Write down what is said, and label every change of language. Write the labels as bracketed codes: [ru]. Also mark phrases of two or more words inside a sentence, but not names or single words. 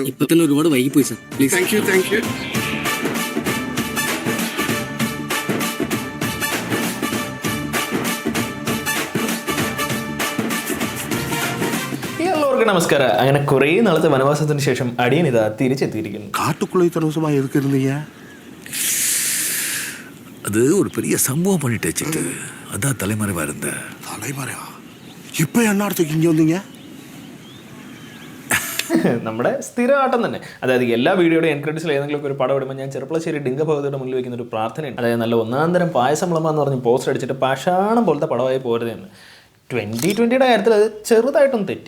[ml] ഇപ്പൊ തന്നെ ഒരുപാട് വൈകിപ്പോയി സാർ. പ്ലീസ്. [en] Thank you, thank you. [ml] എല്ലാവർക്കും നമസ്കാരം. അങ്ങനെ കുറേ നാളത്തെ വനവാസത്തിന് ശേഷം അടിയൻ ഇതാ തിരിച്ചെത്തിയിരിക്കുന്നു. [ta] காட்டுக்குள்ள இத்தனை வருஷமா எதுக்கு இருந்தீங்க? அது ஒரு பெரிய சம்பவம் பண்ணிட்டு வச்சுட்டு அதான் தலைமறைவா இருந்த. தலைமறைவா? இப்ப என்னத்துக்கு இங்க வந்தீங்க? [ml] നമ്മുടെ സ്ഥിരമാട്ടം തന്നെ. അതായത് എല്ലാ വീഡിയോയുടെ എൻ ക്രെഡിറ്റ്സിൽ ഏതെങ്കിലും ഒരു പടം ഇടുമ്പോൾ ഞാൻ ചെറുപ്പളശ്ശേരി ഡിംഗഭഗവതിയുടെ മുന്നിൽ വെക്കുന്ന ഒരു പ്രാർത്ഥനയുണ്ട്. അതായത് നല്ല ഒന്നാന്തരം പായസം വിളമ്പെന്ന് പറഞ്ഞ് പോസ്റ്റർ അടിച്ചിട്ട് പാഷാണം പോലത്തെ പടമായി പോരുതെന്ന്. 2020 കാര്യത്തിൽ അത് ചെറുതായിട്ടൊന്നും തെറ്റി.